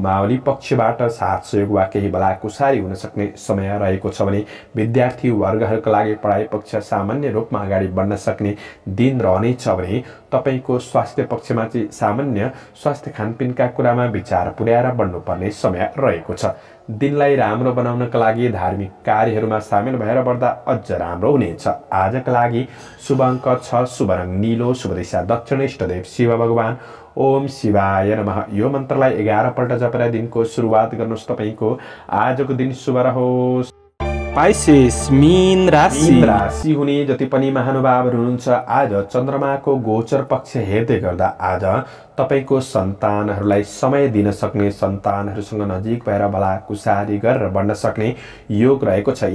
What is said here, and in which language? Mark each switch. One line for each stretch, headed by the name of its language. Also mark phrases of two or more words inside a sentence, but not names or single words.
Nepali: मावली पक्षबाट साथ सहयोग वा केही भलाकुसारी हुन सक्ने समय रहेको छ भने विद्यार्थी वर्गहरूका लागि पढाइ पक्ष सामान्य रूपमा अगाडि बढ्न सक्ने दिन रहनेछ भने तपाईको स्वास्थ्य पक्षमा चाहिँ सामान्य स्वास्थ्य खानपिनका कुरामा विचार पुर्याएर बढ्नुपर्ने समय रहेको छ। दिनलाई राम्रो बनाउनका लागि धार्मिक कार्यहरूमा सामेल भएर बढ्दा अझ राम्रो हुनेछ। आजका लागि शुभ अङ्क 6, शुभ रङ नीलो, शुभ दिशा दक्षिण, इष्टदेव शिव भगवान,
Sanskrit: ओम शिवाय नमः
Nepali: यो मन्त्रलाई 11 पल्ट जपेर दिनको सुरुवात गर्नुहोस्। तपाईको आजको दिन शुभ रहोस्। पाइसेस मीन राशि हुने जति पनि महानुभावहरू हुनुहुन्छ, आज चन्द्रमाको गोचर पक्ष हेर्दै गर्दा आज तपाईको सन्तानहरूलाई समय दिन सक्ने, सन्तानहरूसँग नजिक भएर भलाकुसारी गरेर बढ्न सक्ने योग रहेको छ।